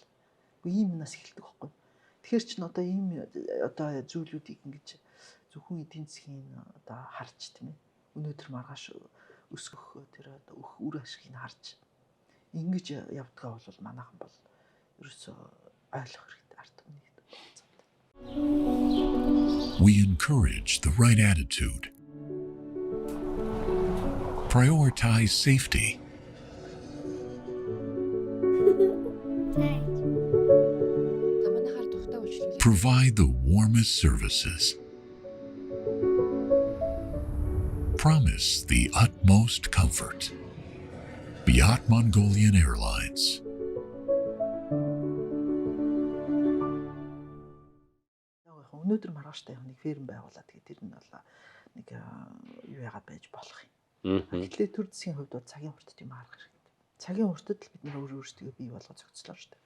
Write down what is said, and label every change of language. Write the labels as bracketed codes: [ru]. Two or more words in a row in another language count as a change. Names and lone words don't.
[mn] Үгүй ийм юмнаас эхэлдэг байхгүй. Тэгэхээр чинь одоо ийм одоо зүйлүүдийг ингэж зөвхөн эдийн засгийн одоо харж тийм ээ. Өнөөдөр маргааш өсгөх тэр одоо үр ашгийг харж ингэж явдгаа бол манайхан бол ерөөсөө ойлгох хэрэгтэй ард түмнийг. [en] We encourage the right attitude. Prioritize safety. Provide the warmest services. Promise the utmost comfort. Beyond Mongolian Airlines. [mn] Өнөөдөр маргааштай яг нэг ферм байгуулаад тэгээд тэр нь бол нэг юу яагаад байж болох юм. Тэгэхээр төр засгийн хувьд бол цагийн хүртд юм харах хэрэгтэй. Цагийн хүртд л бид нэр өөрсдөө бий болгож зохицлоо шүү дээ.